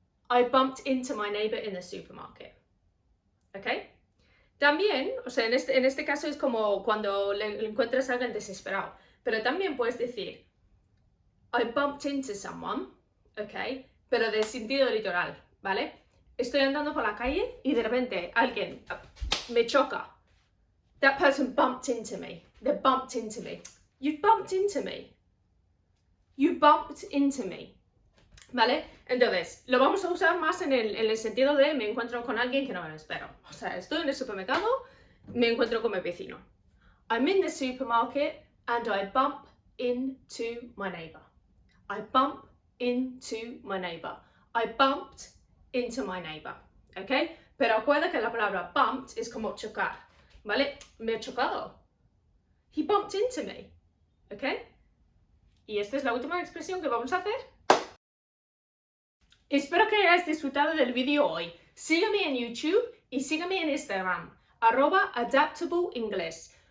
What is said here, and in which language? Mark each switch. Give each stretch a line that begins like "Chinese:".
English: I bumped into my neighbor in the supermarket. Okay?
Spanish: También, o sea, en este caso es como cuando le encuentras a alguien desesperado. Pero también puedes decir
English: I bumped into someone, okay?
Spanish: Pero de sentido literal, ¿vale? Estoy andando por la calle y de repente alguien me choca.
English: That person bumped into me. They bumped into me. You bumped into me. You bumped into me.
Spanish: ¿Vale? Entonces, lo vamos a usar más en el sentido de me encuentro con alguien que no me lo espero. O sea, estoy en el supermercado, me encuentro con mi vecino.
English: I'm in the supermarket and I bump into my neighbor. I bump into my neighbor. I bumped into my neighbor. ¿Ok?
Spanish: Pero acuerda que la palabra bumped es como chocar. ¿Vale? Me ha chocado.
English: He bumped into me.
Spanish: ¿Ok? Y esta es la última expresión que vamos a hacer. Espero que hayáis disfrutado del vídeo hoy. Sígueme en YouTube y sígueme en Instagram, @adaptableinglés.